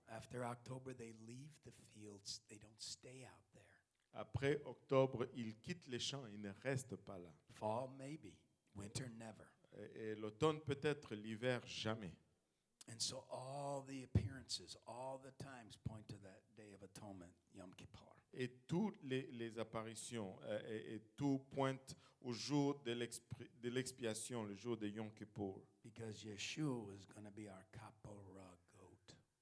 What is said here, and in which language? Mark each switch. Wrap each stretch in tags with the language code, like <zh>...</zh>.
<en>After October, they leave the fields. They don't stay out there.</en> <fr>Après octobre, ils quittent les champs, ils ne restent pas là.</fr> <en>Fall, maybe. Winter, never.</en> <fr>Et l'automne peut-être, l'hiver jamais.</fr> <en>And so all the appearances, all the times point to that Day of Atonement, Yom Kippur.</en> <fr>Et toutes les apparitions et tout pointe au jour de l'expiation, le jour de Yom Kippur.</fr> <en>Because Yeshua is going to be our Kapora goat.</en>